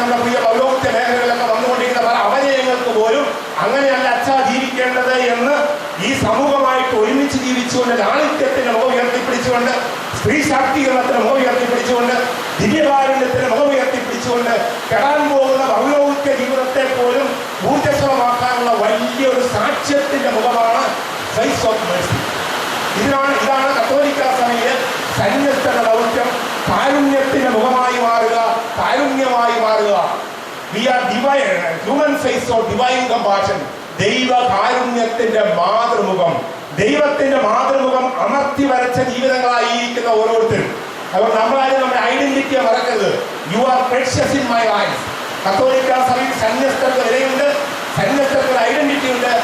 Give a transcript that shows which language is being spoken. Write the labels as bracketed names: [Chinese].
[Malayalam] നമ്മുടെ പ്രിയ പൗരോഹിത്യ മേഖലകളിലൊക്കെ വന്നുകൊണ്ടിരിക്കുന്ന പല അവനയങ്ങൾക്ക് പോലും അങ്ങനെയല്ല അച്ഛാ ജീവിക്കേണ്ടത് എന്ന് ഈ സമൂഹമായിട്ട് ഒരുമിച്ച് ജീവിച്ചുകൊണ്ട്, ലാളിത്യത്തിന്റെ മുഖം ഉയർത്തിപ്പിടിച്ചുകൊണ്ട്, സ്ത്രീ ശാക്തീകരണത്തിന് മുഖം ഉയർത്തിപ്പിടിച്ചുകൊണ്ട്, ദിവ്യകാരുണ്യത്തിന് മുഖം ഉയർത്തിപ്പിടിച്ചുകൊണ്ട് കെടാൻ പോകുന്ന പൗരോഹിത്യ ജീവിതത്തെ പോലും ഊർജ്ജസ്വലമാക്കാനുള്ള വലിയൊരു സാക്ഷ്യത്തിന്റെ മുഖമാണ് ഫേസ് ഓഫ് മേഴ്സി. ഇതാണ് കത്തോലിക്ക സഭയിലെ സന്യസ്തരുടെ ദൗത്യം. കാരുണ്യത്തിന്റെ മുഖമായി മാറുക, കാരുണ്യമായി മാറുക. [English] We are divine, human face of divine compassion. [Malayalam] ദൈവ കാരുണ്യത്തിന്റെ മാതൃമുഖം, ദൈവത്തിന്റെ മാതൃമുഖം അമർത്തി വരച്ച ജീവിതങ്ങളായിരിക്കുന്ന ഓരോരുത്തരും. അതുകൊണ്ട് നമ്മളാരും നമ്മുടെ ഐഡന്റിറ്റിയെ മറക്കരുത്. [English] You are precious in my life. [Malayalam] കത്തോലിക്ക സഭയിൽ സന്യസ്തർക്ക് വിലയുണ്ട്, സന്യസ്തർക്ക് ഐഡന്റിറ്റി ഉണ്ട്.